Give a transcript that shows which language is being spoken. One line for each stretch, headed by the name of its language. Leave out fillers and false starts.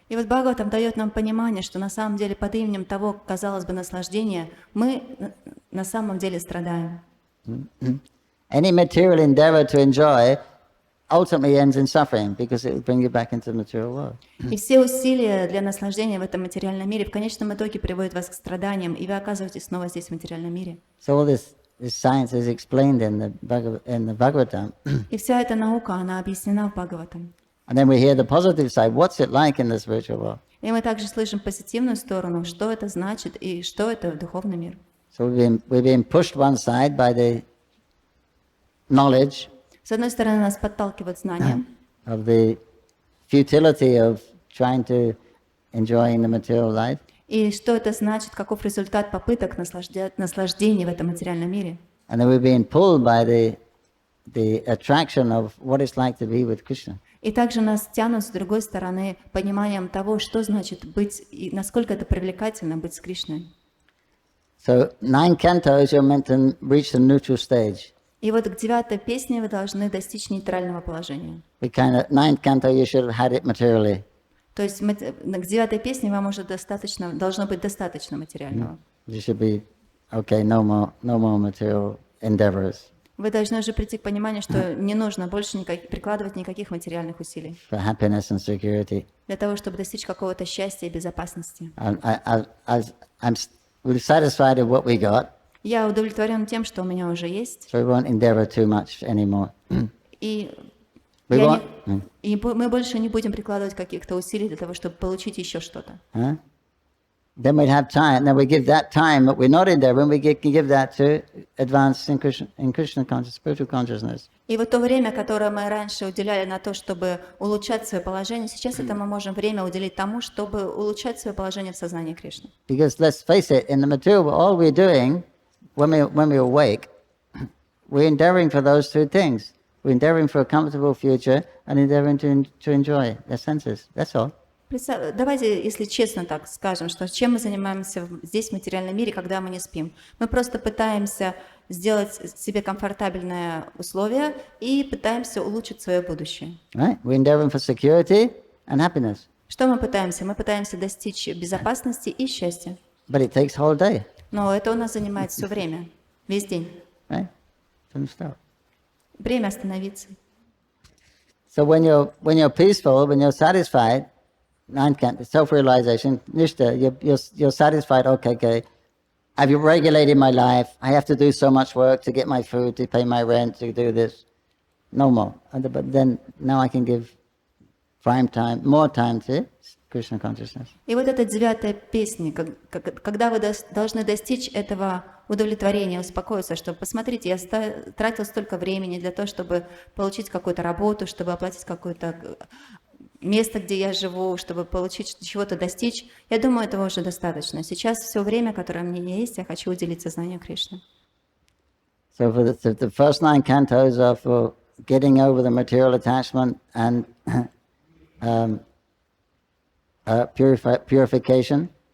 Russian: И вот Бхагаватам дает нам понимание, что на самом деле под именем того, казалось бы, наслаждения, мы на самом деле страдаем.
English: Any material endeavor to enjoy ultimately ends in suffering, because it will bring you back into the material world.
Russian: И все усилия для наслаждения в этом материальном мире в конечном итоге приводят вас к страданиям, и вы оказываетесь снова здесь, в материальном мире.
English: So all this this science is explained in the Bhagavatam.
Russian: И вся эта наука, она объяснена в Бхагаватам.
English: And then we hear the positive side. What's it like in the spiritual world?
Russian: И мы также слышим позитивную сторону, что это значит и что это духовный мир.
English: So we've been pushed one side by the knowledge
Russian: С одной стороны, нас подталкивает знание
English: of the futility of trying to enjoy the material life.
Russian: и что это значит, каков результат попыток наслаждения в этом материальном мире.
English: And then we're being pulled by the attraction of what it's like to be with Krishna.
Russian: И также нас тянут с другой стороны пониманием того, что значит быть и насколько это привлекательно быть с Кришной.
English: So 9 cantos you're meant to reach the neutral stage.
Russian: И вот к 9-й песне вы должны достичь нейтрального положения.
English: We kind of 9th canto you should have had it materially.
Russian: То есть к 9-й песне вам уже должно быть достаточно материального.
English: You should be okay. No more material endeavors
Russian: Вы должны уже прийти к пониманию, что не нужно больше прикладывать никаких материальных усилий
English: for happiness and security.
Russian: для того, чтобы достичь какого-то счастья и безопасности.
English: I'm we're satisfied with what we got,
Russian: Я удовлетворен тем, что у меня уже есть,
English: so we won't endeavor too much anymore.
Russian: и
English: We
Russian: мы больше не будем прикладывать каких-то усилий для того, чтобы получить еще что-то.
English: Huh? Then we'd have time. Then we give that time that we're not endeavoring. We give that to advance in Krishna consciousness, spiritual consciousness.
Russian: И вот то время, которое мы раньше уделяли на то, чтобы улучшать свое положение, сейчас это мы можем время уделить тому, чтобы улучшать свое положение в сознании Кришны.
English: Because let's face it, in the material world, all we're doing when we awake, we're endeavoring for those two things. We're endeavoring for a comfortable future and endeavoring to enjoy the senses. That's all.
Russian: Давайте, если честно так скажем, что чем мы занимаемся здесь, в материальном мире, когда мы не спим. Мы просто пытаемся сделать себе комфортабельные условия и пытаемся улучшить свое будущее.
English: Right? We're endeavoring for security and happiness.
Russian: Что мы пытаемся? Мы пытаемся достичь безопасности и счастья.
English: But it takes whole day.
Russian: Но это у нас занимает все время, весь день.
English: Right? Don't stop.
Russian: Время остановиться.
English: So when you're peaceful, when you're satisfied, self-realization, nishta, you're satisfied. Okay. I've regulated my life. I have to do so much work to get my food, to pay my rent, to do this. No more. But then now I can give more time to Krishna consciousness.
Russian: И вот эта 9-я песня, когда вы должны достичь этого удовлетворения, успокоиться, что посмотрите, я тратил столько времени для того, чтобы получить какую-то работу, чтобы оплатить какое-то место, где я живу, чтобы получить чего-то достичь. Я думаю, этого уже достаточно. Сейчас все время, которое у меня есть, я хочу уделить сознанию Кришны.
English: So for the first 9 cantos are for getting over the material attachment and purification.